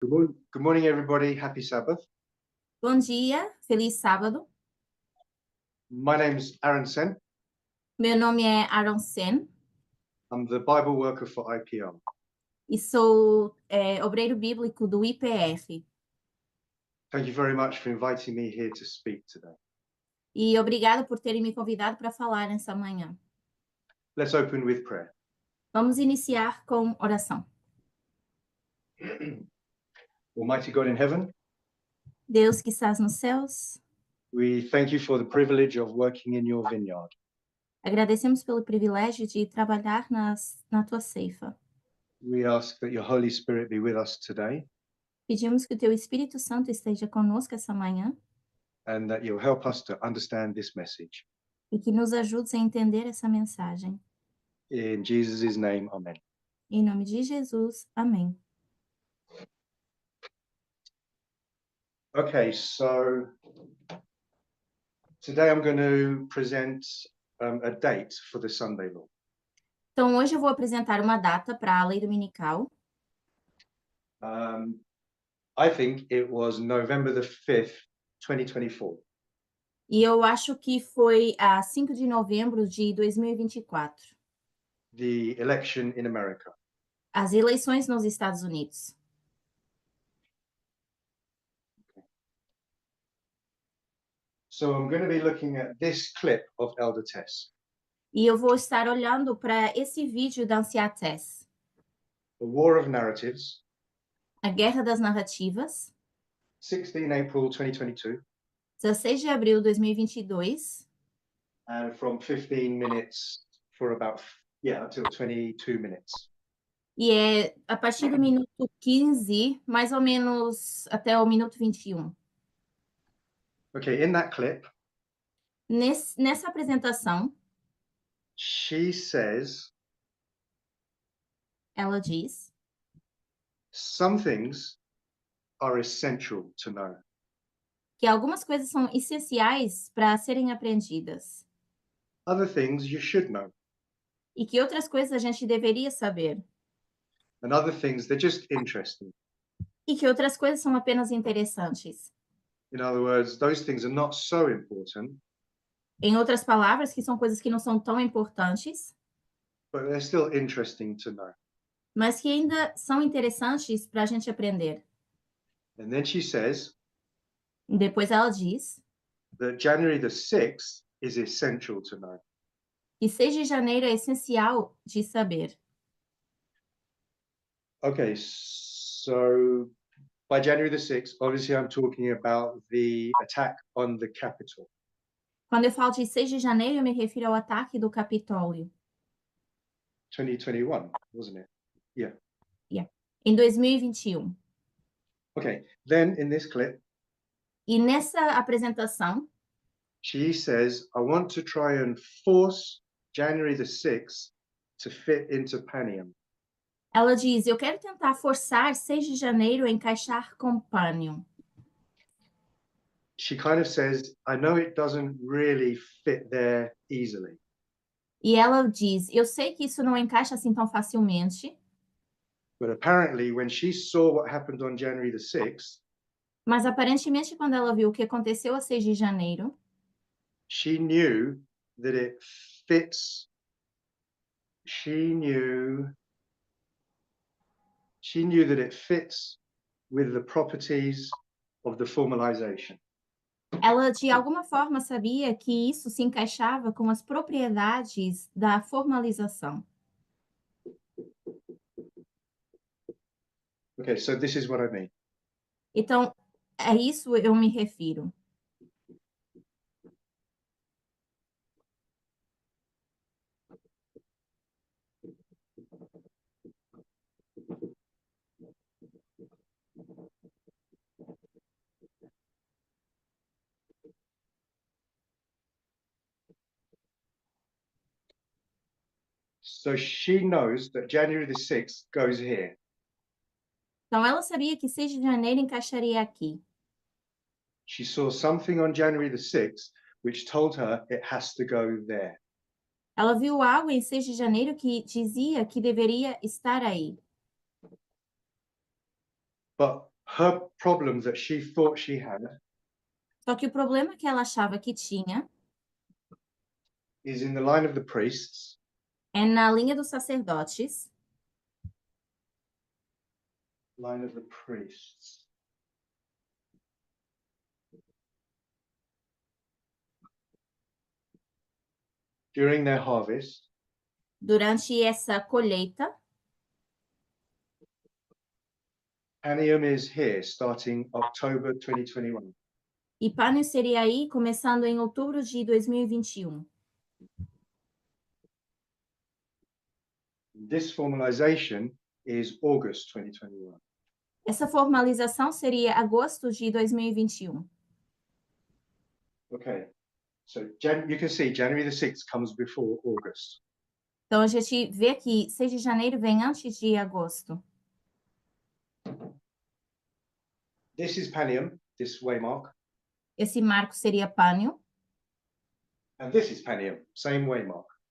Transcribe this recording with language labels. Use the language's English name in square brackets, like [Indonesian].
[English] Good morning, everybody. Happy Sabbath. [Portuguese] Bom dia, feliz sábado. [English] My name's Aaron Sen. [Portuguese] Meu nome é Aaron Sen [English] I'm the Bible worker for IPR. [Portuguese] e sou obreiro bíblico do IPR. [English] Thank you very much for inviting me here to speak today. [Portuguese] E obrigado por terem me convidado para falar nessa manhã. [English] Let's open with prayer. [Portuguese] Vamos iniciar com oração. [English] Almighty God in heaven, [Portuguese] Deus que estás nos céus, [English] we thank you for the privilege of working in your vineyard. [Portuguese] agradecemos pelo privilégio de trabalhar na tua ceifa. [English] We ask that your Holy Spirit be with us today [Portuguese] Pedimos que o teu Espírito Santo esteja conosco essa manhã [English] and that you'll help us to understand this message. [Portuguese] e que nos ajudes a entender essa mensagem. [English] In Jesus' name, amen. [Portuguese] Em nome de Jesus, amém. [English] Okay, so today I'm going to present a date for the Sunday law. [Portuguese] Então, hoje eu vou apresentar uma data para a lei dominical. [English] I think it was November the 5th, 2024. [Portuguese] E eu acho que foi a 5 de novembro de 2024. [English] The election in America. [Portuguese] As eleições nos Estados Unidos. [English] So I'm going to be looking at this clip of Elder Tess. [Portuguese] E eu vou estar olhando para esse vídeo da Anciã Tess. [English] The War of Narratives, [Portuguese] A Guerra das Narrativas, [English] 16 April 2022, [Portuguese] 16 de abril de 2022, [English] and from 15 minutes for about, until 22 minutes. [Portuguese] e é a partir do minuto 15, mais ou menos até o minuto 21. [English] Okay, in that clip, [Portuguese] Nessa apresentação, [English] she says [Portuguese] ela diz: [English] some things are essential to know. [Portuguese] que algumas coisas são essenciais para serem aprendidas. [English] Other things you should know. [Portuguese] E que outras coisas a gente deveria saber. [English] And other things, they're just interesting. [Portuguese] E que outras coisas são apenas interessantes. [English] In other words, those things are not so important, [Portuguese] Em outras palavras, que são coisas que não são tão importantes, [English] but they're still interesting to know. [Portuguese] mas que ainda são interessantes para a gente aprender. [English] And then she says [Portuguese] E depois ela diz [English] that January the 6th is essential to know. [Portuguese] que 6 de janeiro é essencial de saber. [English] Okay, so by January the 6th, obviously I'm talking about the attack on the Capitol. [Portuguese] Quando eu falo de 6 de janeiro, eu me refiro ao ataque do Capitólio. [English] 2021, wasn't it? Yeah. [Portuguese] Em 2021. [English] Okay, then in this clip, [Portuguese] E nessa apresentação, [English] she says, I want to try and force January the 6th to fit into Panium. [Portuguese] ela diz: eu quero tentar forçar 6 de janeiro a encaixar com Panium. [English] She kind of says, I know it doesn't really fit there easily. [Portuguese] E ela diz: eu sei que isso não encaixa assim tão facilmente, [English] But apparently, when she saw what happened on January the 6th, [Portuguese] mas aparentemente quando ela viu o que aconteceu a 6 de janeiro, [English] she knew that it fits. She knew that it fits with the properties of the formalization. [Portuguese] ela de alguma forma sabia que isso se encaixava com as propriedades da formalização. [English] Okay, so this is what I mean. [Portuguese] Então, é isso eu me refiro. [English] So she knows that January the 6th goes here. [Portuguese] Então, ela sabia que 6 de janeiro encaixaria aqui. [English] She saw something on January the 6th which told her it has to go there. [Portuguese] Ela viu algo em 6 de janeiro que dizia que deveria estar aí. [English] But her problem that she thought she had [Portuguese] Só que o problema que ela achava que tinha [English] is in the line of the priests, [Portuguese] é na linha dos sacerdotes. [English] line of the priests. During their harvest, [Portuguese] Durante essa colheita, [English] Panium is here starting October 2021. [Portuguese] e Pânion seria aí começando em outubro de 2021. [English] This formalization is August 2021. [Portuguese] Essa formalização seria agosto de 2021. [English] Okay, so you can see January the 6th comes before August. [Portuguese] Então, a gente vê que 6 de janeiro vem antes de agosto. [English] This is Panium, this waymark, [Portuguese] Esse marco seria Pânion. [English] and this is Panium, same waymark.